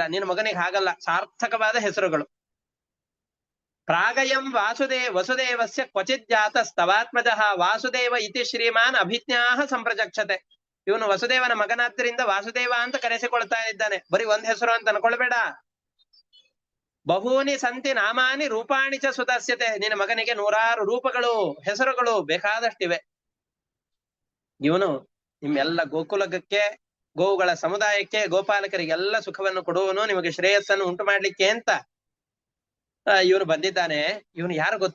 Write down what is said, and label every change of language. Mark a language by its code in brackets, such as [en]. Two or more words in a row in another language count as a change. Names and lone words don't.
[kn] ನಿನ್ನ ಮಗನಿಗೆ ಹಾಗಲ್ಲ, ಸಾರ್ಥಕವಾದ ಹೆಸರುಗಳು. [sa] ಪ್ರಾಗಯಂ ವಸುದೇವಸ್ಯ ಕ್ವಚಿತ್ ಜಾತಸ್ತವಾತ್ಮಜಃ ವಾಸುದೇವ ಇತಿ ಶ್ರೀಮಾನ್ ಅಭಿಜ್ಞಾಹ ಸಂಪ್ರಜಕ್ಷತೆ. [kn] ಇವನು ವಸುದೇವನ ಮಗನಾದ್ದರಿಂದ ವಾಸುದೇವ ಅಂತ ಕರೆಸಿಕೊಳ್ತಾ ಇದ್ದಾನೆ. ಬರೀ ಒಂದ್ ಹೆಸರು ಅಂತ ಅನ್ಕೊಳ್ಬೇಡ. [sa] ಬಹೂನಿ ಸಂತಿ ನಾಮಾನಿ ರೂಪಾಣಿ ಚ ಸುತಸ್ಯತೆ. [kn] ನಿನ್ನ ಮಗನಿಗೆ 100 ರೂಪಗಳು, ಹೆಸರುಗಳು ಬೇಕಾದಷ್ಟಿವೆ. ಇವನು ನಿಮ್ಮೆಲ್ಲ ಗೋಕುಲಕ್ಕೆ, ಗೋವುಗಳ ಸಮುದಾಯಕ್ಕೆ, ಗೋಪಾಲಕರಿಗೆಲ್ಲ ಸುಖವನ್ನು ಕೊಡುವನು, ನಿಮಗೆ ಶ್ರೇಯಸ್ಸನ್ನು ಉಂಟು ಮಾಡ್ಲಿಕ್ಕೆ ಅಂತ ಇವನು ಬಂದಿದ್ದಾನೆ. ಇವನು ಯಾರು ಗೊತ್ತೋ?